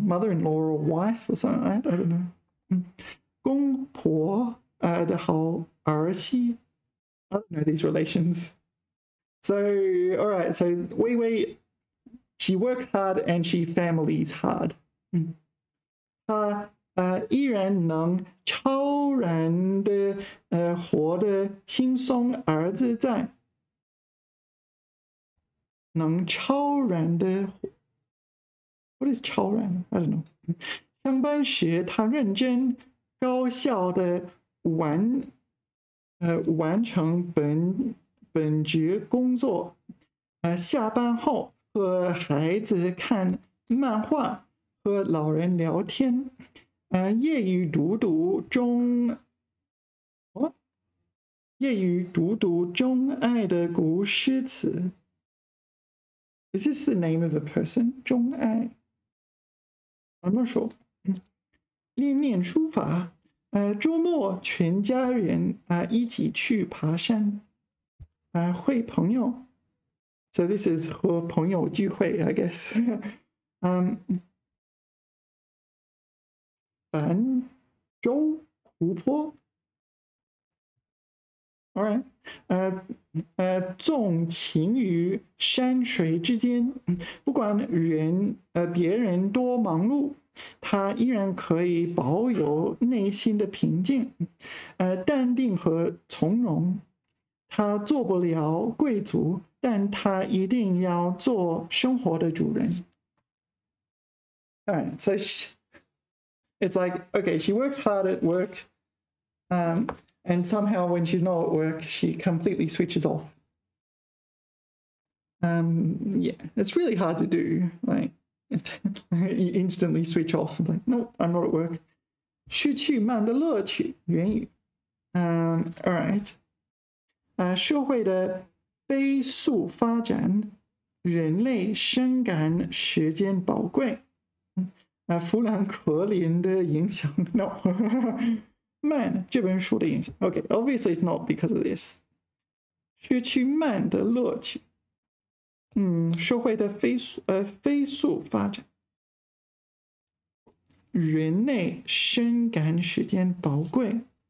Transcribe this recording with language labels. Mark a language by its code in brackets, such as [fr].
[en] Mother-in-law or wife or something like that? I don't know. [zh] 公婆的好儿媳。 [en] I don't know these relations. So, all right. So, Wei Wei, she works hard and she families hard. [zh] 她依然能超然的活得轻松而自在。能超然的 [en] What is 超然 I don't know. [zh] 上班时，她认真高效的完成本职工作，下班后和孩子看漫画，和老人聊天，业余读读钟爱的古诗词。 [en] Is this the name of a person? 钟爱 I'm not sure. [zh] 练书法。周末全家人一起去爬山，会朋友。 [en] So this is [zh] 和朋友聚会 [en] I guess. [zh] 泛舟湖泊。 [en] All right. [zh] 纵情于山水之间，不管别人多忙碌，他依然可以保有内心的平静，淡定和从容。他做不了贵族，但他一定要做生活的主人。 [en] All right, so it's like, okay, she works hard at work, and somehow when she's not at work, she completely switches off. Yeah, it's really hard to do. Like, you instantly switch off. Like, no, I'm not at work. [zh] 失去慢的乐趣，源于 [en] all right. [zh] 社会的飞速发展，人类深感时间宝贵。富兰克林的影响 ，no. 慢这本书的影响 [en] ，OK, obviously it's not because of this. [zh] 失去慢的乐趣。社会的飞速发展，人类深感时间宝贵。